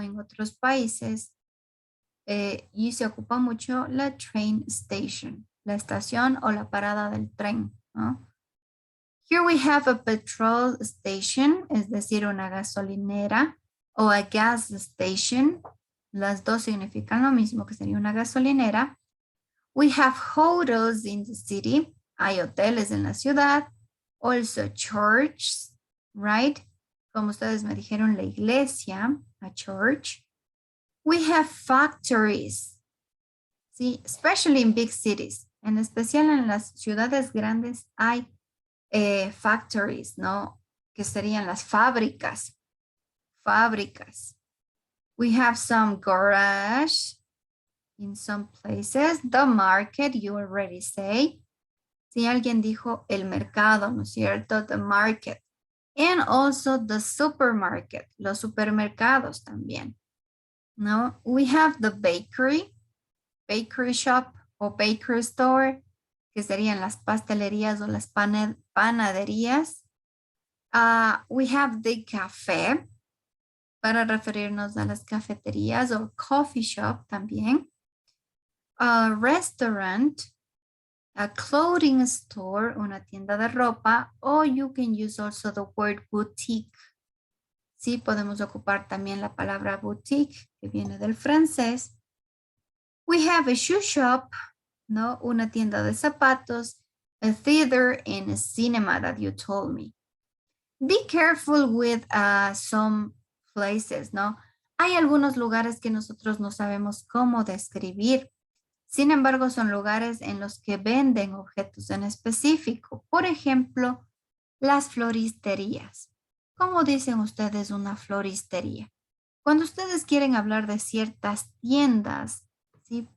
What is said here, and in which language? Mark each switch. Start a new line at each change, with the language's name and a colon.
Spanish: En otros países y se ocupa mucho la train station, la estación o la parada del tren, ¿no?
English: Here we have a petrol station,
Spanish: es decir, una gasolinera, o
English: a gas station.
Spanish: Las dos significan lo mismo, que sería una gasolinera.
English: We have hotels in the city.
Spanish: Hay hoteles en la ciudad.
English: Also churches, right?
Spanish: Como ustedes me dijeron, la iglesia, a church.
English: We have factories, ¿sí? Especially in big cities.
Spanish: En especial en las ciudades grandes hay factories, ¿no? Que serían las fábricas. Fábricas.
English: We have some garage in some places. The market, you already say.
Spanish: Si alguien dijo el mercado, ¿no es cierto? The market.
English: And also the supermarket,
Spanish: los supermercados también. No,
English: we have the bakery shop
Spanish: o bakery store, que serían las pastelerías o las panaderías.
English: We have the café,
Spanish: para referirnos a las cafeterías
English: o coffee shop también. A restaurant, a clothing store,
Spanish: una tienda de ropa,
English: or you can use also the word boutique.
Spanish: Sí, podemos ocupar también la palabra boutique, que viene del francés.
English: We have a shoe shop, ¿no?
Spanish: Una tienda de zapatos,
English: a theater, and a cinema that you told me. Be careful with some places, ¿no?
Spanish: Hay algunos lugares que nosotros no sabemos cómo describir. Sin embargo, son lugares en los que venden objetos en específico. Por ejemplo, las floristerías. ¿Cómo dicen ustedes una floristería? Cuando ustedes quieren hablar de ciertas tiendas, ¿sí?